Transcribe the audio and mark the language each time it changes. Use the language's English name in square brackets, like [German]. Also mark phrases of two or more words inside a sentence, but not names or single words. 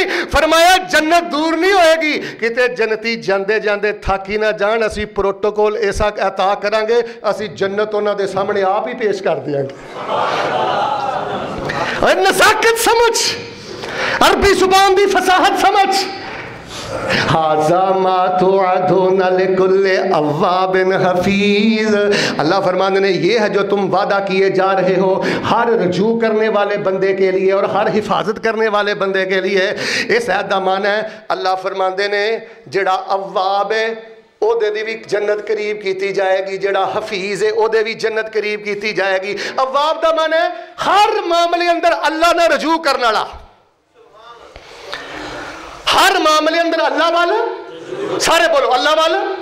[Punjabi] ਫ਼ਰਮਾਇਆ ਜੰਨਤ ਦੂਰ ਨਹੀਂ ਹੋਏਗੀ, ਕਿਤੇ ਜੰਨਤੀ ਜਾਂਦੇ ਜਾਂਦੇ ਥੱਕ ਹੀ ਨਾ ਜਾਣ, ਅਸੀ ਪ੍ਰੋਟੋਕੋਲ ਐਸਾ ਅਤਾ ਕਰਾਂਗੇ, ਅਸੀ ਜੰਨਤ ਉਨ੍ਹਾਂ ਦੇ ਸਾਹਮਣੇ ਆਪ ਹੀ ਪੇਸ਼ ਕਰ ਦੇਵਾਂਗੇ। ਔਰ ਨਜ਼ਾਕਤ ਸਮਝ, ਅਰਬੀ ਜ਼ੁਬਾਨ ਦੀ ਫ਼ਸਾਹਤ ਸਮਝ। [Arabic] هذا ما توعدون لكل أواب حفيظ, [Urdu] اللہ فرماتے نے یہ ہے جو تم وعدہ کیے جا رہے ہو ہر رجوع کرنے والے بندے کے لیے اور ہر حفاظت کرنے والے بندے کے لیے. [Punjabi] ਇਸ ਆਇਤ ਦਾ ਮਾਇਨਾ ਹੈ ਅੱਲਾਹ ਫ਼ਰਮਾਂਦੇ ਨੇ ਜਿਹੜਾ ਅੱਵਾਬ ਹੈ ਓਹਦੇ ਦੀ ਭੀ ਜੰਨਤ ਕਰੀਬ ਕੀ ਜਾਏਗੀ, ਜਿਹੜਾ ਹਫ਼ੀਜ਼ ਹੈ ਓਹਦੇ ਭੀ ਜੰਨਤ ਕਰੀਬ ਕੀ ਜਾਏਗੀ। ਅੱਵਾਬ ਦਾ ਮਾਇਨਾ ਹੈ ਹਰ ਮਾਮਲੇ ਅੰਦਰ ਅੱਲਾਹ ਨੇ ਰਜੂ ਕਰਨ ਵਾਲਾ, ਹਰ ਮਾਮਲੇ ਅੰਦਰ ਅੱਲਾਹ ਵਾਲਾ, ਸਾਰੇ ਬੋਲੋ ਅੱਲਾਹ ਵਾਲਾ।